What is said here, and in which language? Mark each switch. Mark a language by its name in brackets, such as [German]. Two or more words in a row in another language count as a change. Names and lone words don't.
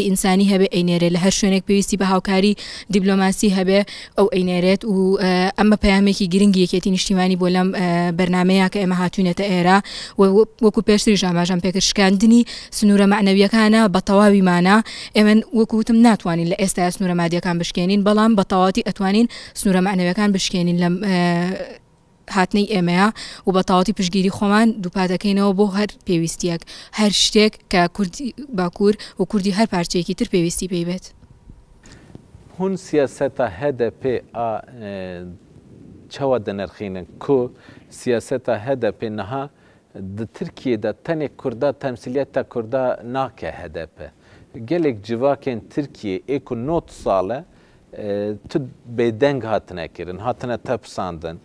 [Central Kurdish] ئینسانی هەبێ ئەینێرێت لە هەر شوێنێک پێویستی بە هاوکاری دیبلۆماسی هەبێ ئەو ئەینێرێت و ئەمە پەیامێکی گرنگی یەکێتی نیشتیمانی بۆ لەم بەرنامەیە کە ئێمە هاتوونێتە ئێرە وەکو پێشتریش ئاماژەم پێکرد شکاندنی سنوورە معنەویەکانە بە تەواویمانە ئێمە وەکوتم ناتوانین لە ئێستا سنوورە مادیەکان بشکێنین بەڵام بە تەواوەتی ئەتوانین سنوورە معنەویەکان بشکێنین لەم هاتنەی ئێمەیە و بە تەواوەتی پشتگیری خۆمان دووپاتەکەینەوە بۆ هەر پێویستیەک هەر شتێک کە کوردی باکوور و کوردی هەر پارچەیەکی تر پێویستی پێی بێت. [Kurdish] هون سیاسەتە HDP çawa dinirxînin ku siyaseta HDP niha di Tirkiyeyê tenê Kurda temsiliyeta Kurda nake HDP. Gelek civakên Tirkiye ê ku not sal e tu bêdeng hatine kirin, hatine tepsandin.